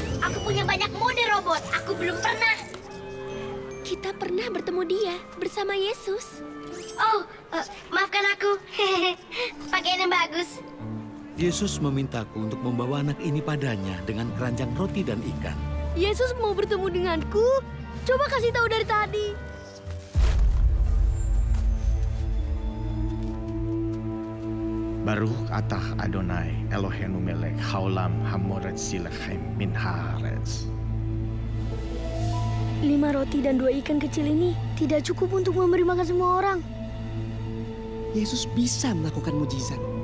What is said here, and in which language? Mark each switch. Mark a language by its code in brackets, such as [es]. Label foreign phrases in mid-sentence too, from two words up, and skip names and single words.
[id] Aku punya banyak mode robot, aku belum pernah. Kita pernah bertemu dia bersama Yesus. Oh, maafkan aku. Pakaian yang bagus. Yesus memintaku untuk membawa anak ini padanya dengan keranjang roti dan ikan. Yesus mau bertemu denganku? Coba kasih tahu dari tadi. [he] ברוך אתה יהוה אלוהינו מלך העולם המוציא לחם מן הארץ. [id] 5 roti dan 2 ikan kecil ini tidak cukup untuk memberi makan semua orang. Yesus bisa melakukan mujizat.